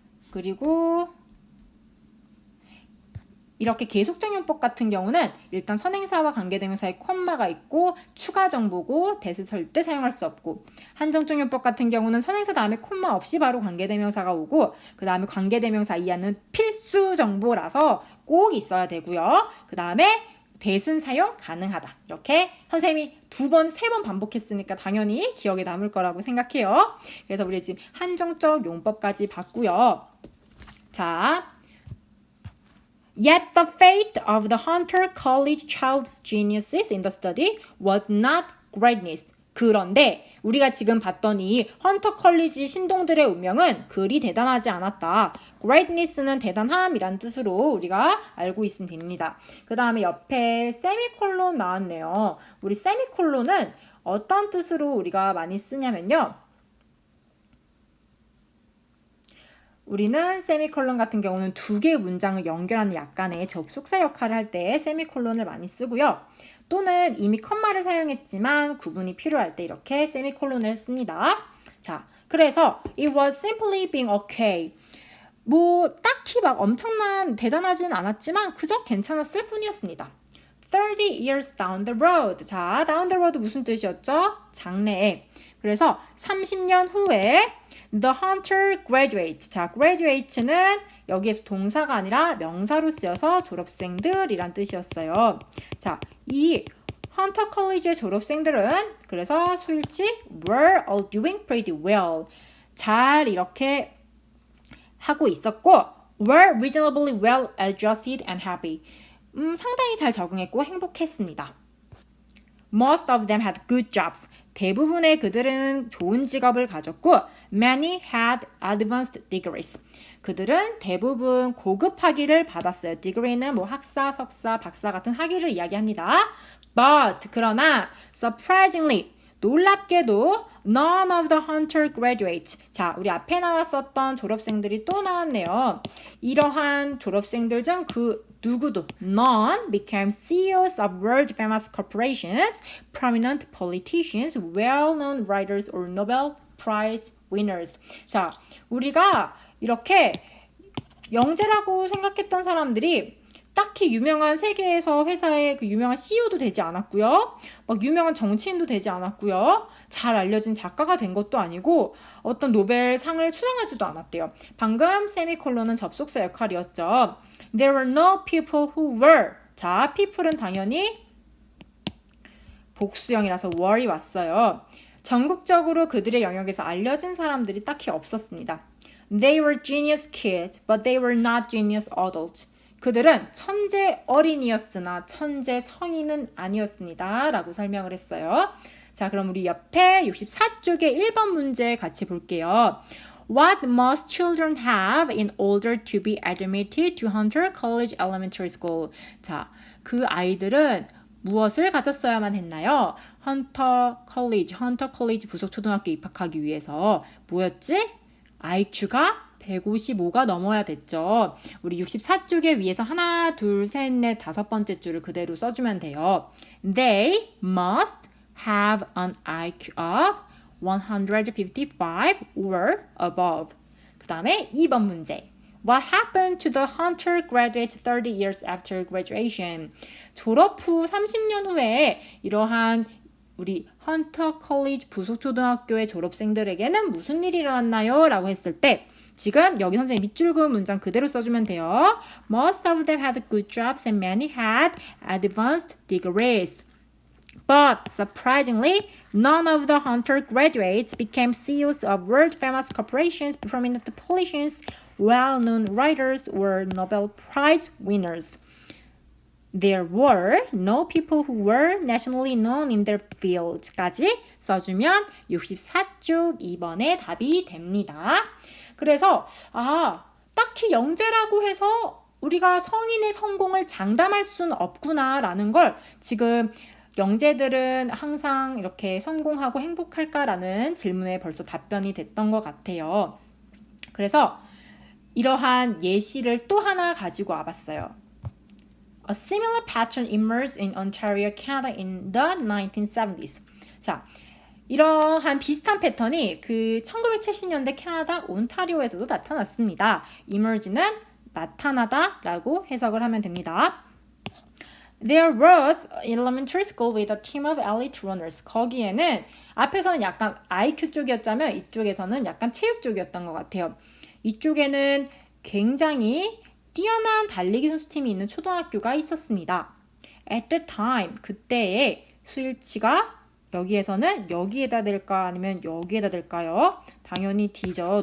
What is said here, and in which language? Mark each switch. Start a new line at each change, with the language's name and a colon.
Korean: 그리고 이렇게 계속적 용법 같은 경우는 일단 선행사와 관계대명사에 콤마가 있고 추가 정보고 대세 절대 사용할 수 없고, 한정적 용법 같은 경우는 선행사 다음에 콤마 없이 바로 관계대명사가 오고 그 다음에 관계대명사 이하는 필수 정보라서 꼭 있어야 되고요. 그 다음에 대신 사용 가능하다. 이렇게 선생님이 2번, 3번 반복했으니까 당연히 기억에 남을 거라고 생각해요. 그래서 우리 지금 한정적 용법까지 봤고요.
English: 자, Yet the fate of the Hunter College child geniuses in the study was not greatness.
Korean: 그런데 우리가 지금 봤던 이 헌터 컬리지 신동들의 운명은 그리 대단하지 않았다. greatness는 대단함이란 뜻으로 우리가 알고 있으면 됩니다. 그 다음에 옆에 세미콜론 나왔네요. 우리 세미콜론은 어떤 뜻으로 우리가 많이 쓰냐면요. 우리는 세미콜론 같은 경우는 2개의 문장을 연결하는 약간의 접속사 역할을 할 때 세미콜론을 많이 쓰고요. 또는 이미 컴마를 사용했지만 구분이 필요할 때 이렇게 세미콜론을 씁니다. 자, 그래서
English: it was simply being okay.
Korean: 뭐 딱히 막 엄청난 대단하진 않았지만 그저 괜찮았을 뿐이었습니다.
English: 30 years down the road. 자, down the road
Korean: 무슨 뜻이었죠? 장래에. 그래서 30년 후에
English: The hunter graduates.
Korean: 자, graduates는 여기에서 동사가 아니라 명사로 쓰여서 졸업생들이란 뜻이었어요. 자, 이 헌터 컬리지의 졸업생들은 그래서 수일치
English: were all doing pretty well.
Korean: 잘 이렇게 하고 있었고 were reasonably well adjusted and happy. 상당히 잘 적응했고 행복했습니다.
English: Most of them had good jobs.
Korean: 대부분의 그들은 좋은 직업을 가졌고
English: many had advanced degrees.
Korean: 그들은 대부분 고급 학위를 받았어요. degree는 뭐 학사, 석사, 박사 같은 학위를 이야기합니다.
English: But
Korean: 그러나
English: surprisingly
Korean: 놀랍게도
English: none of the hunter graduates.
Korean: 자, 우리 앞에 나왔었던 졸업생들이 또 나왔네요. 이러한 졸업생들 중 그 누구도
English: none became CEOs of world famous corporations, prominent politicians, well-known writers or Nobel Prize winners.
Korean: 자, 우리가 이렇게 영재라고 생각했던 사람들이 딱히 유명한 세계에서 회사의 그 유명한 CEO도 되지 않았고요. 막 유명한 정치인도 되지 않았고요. 잘 알려진 작가가 된 것도 아니고 어떤 노벨상을 수상하지도 않았대요. 방금 세미콜론은 접속사 역할이었죠.
English: There were no people who were.
Korean: 자, people은 당연히 복수형이라서 were이 왔어요. 전국적으로 그들의 영역에서 알려진 사람들이 딱히 없었습니다.
English: They were genius kids, but they were not genius adults.
Korean: 그들은 천재 어린이였으나 천재 성인은 아니었습니다. 라고 설명을 했어요. 자, 그럼 우리 옆에 64쪽의 1번 문제 같이 볼게요.
English: What must children have in order to be admitted to Hunter College Elementary School?
Korean: 자, 그 아이들은 무엇을 가졌어야만 했나요? 헌터 컬리지 부속 초등학교 입학하기 위해서 뭐였지? IQ가 155가 넘어야 됐죠. 우리 64쪽에 위에서 하나, 둘, 셋, 넷, 다섯 번째 줄을 그대로 써주면 돼요.
English: They must have an IQ of 155 or above.
Korean: 그 다음에 2번 문제.
English: What happened to the Hunter graduate 30 years after graduation?
Korean: 졸업 후 30년 후에 이러한 우리 헌터 컬리지 부속초등학교의 졸업생들에게는 무슨 일이 일어났나요? 라고 했을 때 지금 여기 선생님 밑줄 그은 문장 그대로 써주면 돼요.
English: Most of them had good jobs and many had advanced degrees. But surprisingly, none of the Hunter graduates became CEOs of world-famous corporations, prominent politicians, well-known writers, or Nobel Prize winners. There were no people who were nationally known in their field
Korean: 까지 써주면 64쪽 2번의 답이 됩니다. 그래서 딱히 영재라고 해서 우리가 성인의 성공을 장담할 수는 없구나라는 걸 지금 영재들은 항상 이렇게 성공하고 행복할까라는 질문에 벌써 답변이 됐던 것 같아요. 그래서 이러한 예시를 또 하나 가지고 와봤어요.
English: A similar pattern emerged in Ontario, Canada in the 1970s.
Korean: 자, 이러한 비슷한 패턴이 그 1970년대 캐나다 온타리오에서도 나타났습니다. emerge는 나타나다 라고 해석을 하면 됩니다.
English: There was an elementary school with a team of elite runners.
Korean: 거기에는 앞에서는 약간 IQ 쪽이었자면 이쪽에서는 약간 체육 쪽이었던 것 같아요. 이쪽에는 굉장히 뛰어난 달리기 선수팀이 있는 초등학교가 있었습니다.
English: At the time,
Korean: 그때의 수일치가 여기에서는 여기에다 될까 아니면 여기에다 될까요? 당연히 D죠.